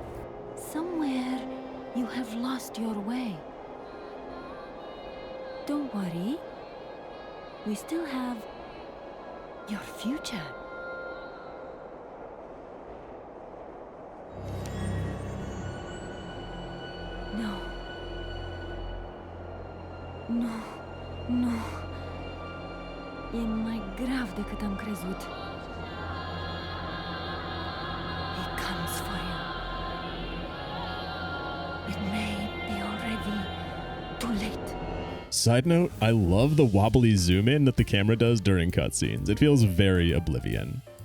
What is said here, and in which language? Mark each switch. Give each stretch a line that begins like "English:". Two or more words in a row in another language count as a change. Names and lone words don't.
English: Somewhere you have lost your way. Don't worry. We still have your future. No.
Romanian: Nu, nu. E mai grav decât am crezut.
English: He comes for you. It may be already too late. Side note, I love the wobbly zoom in that the camera does during cutscenes. It feels very Oblivion.